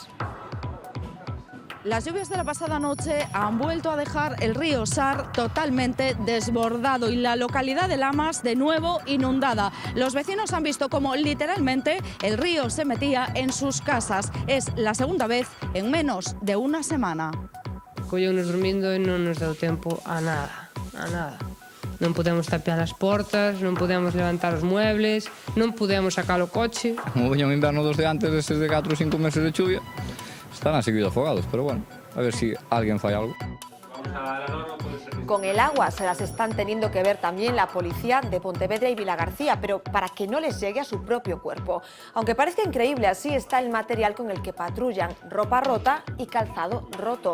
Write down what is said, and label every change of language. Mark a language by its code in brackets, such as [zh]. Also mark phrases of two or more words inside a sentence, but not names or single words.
[es] Las lluvias de la pasada noche han vuelto a dejar el río Sar totalmente desbordado y la localidad de Lamas de nuevo inundada. Los vecinos han visto cómo literalmente el río se metía en sus casas. Es la segunda vez en menos de una semana. [gl] Colleunos dormindo e non nos deu tempo a nada, Non podemos tapiar as portas, non podemos levantar os muebles, non podemos sacar o coche. Como veña un inverno dos de antes, destes de 4 ou 5 meses de chuvia, están a seguir afogados, pero bueno, [es] a ver si alguien falla algo. Con el agua se las están teniendo que ver también la policía de Pontevedra y Vilagarcía, pero para que no les llegue a su propio cuerpo. Aunque parezca increíble, así está el material con el que patrullan: ropa rota y calzado roto.